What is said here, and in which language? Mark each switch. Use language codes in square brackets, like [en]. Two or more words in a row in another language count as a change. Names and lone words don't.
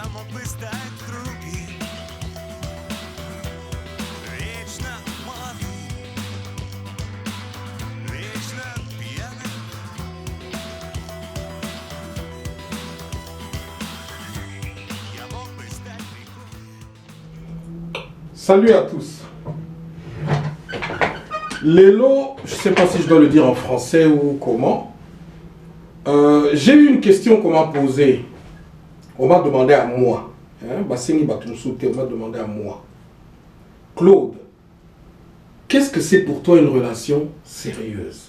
[ru] бы стать другим, вечно молодым, вечно пьяным. Я мог бы стать рекой. [fr] Salut à tous. Lélo, je ne sais pas si je dois le dire en français ou comment. J'ai eu une question qu'on m'a posée. On m'a demandé à moi. Bassini Batumsoute, on m'a demandé à moi. Claude, qu'est-ce que c'est pour toi une relation sérieuse?